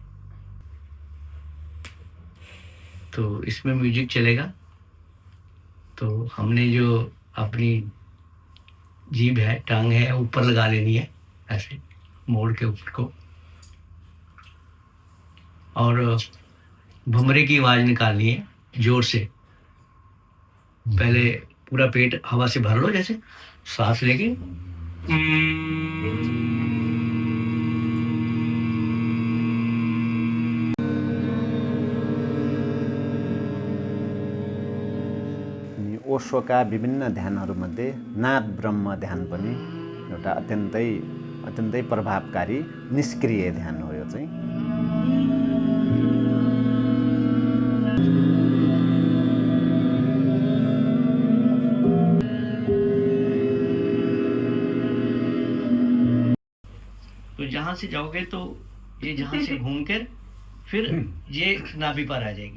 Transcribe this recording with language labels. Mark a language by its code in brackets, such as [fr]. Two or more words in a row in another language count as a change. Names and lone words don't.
[hi] तो इसमें म्यूजिक चलेगा, तो हमने जो अपनी जीभ है, टांग है, ऊपर लगा लेनी है ऐसे मोड़ के ऊपर को, और भमरे की आवाज निकालनी है जोर से। पहले पूरा पेट हवा से भर लो, जैसे सांस लेके [ne] अनि ओशोका विभिन्न ध्यानहरूमध्ये नाद ब्रह्म ध्यान पनि एउटा अत्यन्तै प्रभावकारी निष्क्रिय ध्यान हो। यो चाहिँ [hi] तो जहाँ से जाओगे तो ये जहाँ से घूम कर फिर ये नाभि पर आ जाएगी।